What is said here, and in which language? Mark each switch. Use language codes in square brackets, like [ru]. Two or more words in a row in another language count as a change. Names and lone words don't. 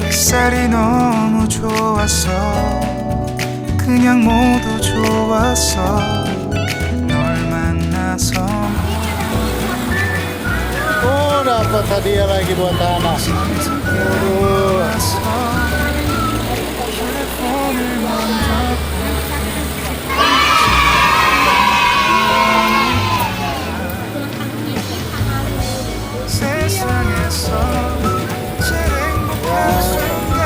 [ko] 햇살이 너무 좋았어. 그냥 모두 좋았어. 널 만나서 [id] Oh, dapat hadiah lagi buat anak. Aduh. [ko] 세상에서 제일 행복한 순간